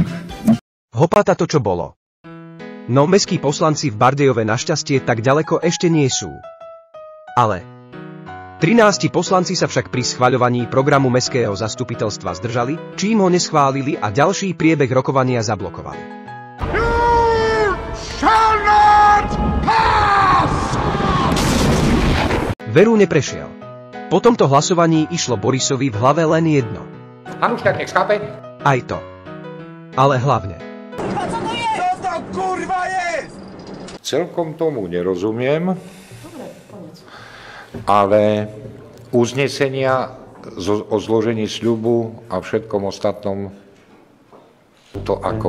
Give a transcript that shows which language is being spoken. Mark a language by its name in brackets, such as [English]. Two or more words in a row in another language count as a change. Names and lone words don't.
[Slovak] Hopata to, čo bolo. No mestskí poslanci v Bardejove našťastie tak ďaleko ešte nie sú. Ale 13 poslanci sa však pri schvaľovaní programu mestského zastupiteľstva zdržali, čím ho neschválili a ďalší priebeh rokovania zablokovali. [English] You shall not pass! [Slovak] Veru neprešiel. Po tomto hlasovaní išlo Borisovi v hlave len jedno. Hanuščák nech skape. Aj to. Ale hlavne. Čo to kurva je? Celkom tomu nerozumiem, ale uznesenia o zložení sľubu a všetkom ostatnom To ako?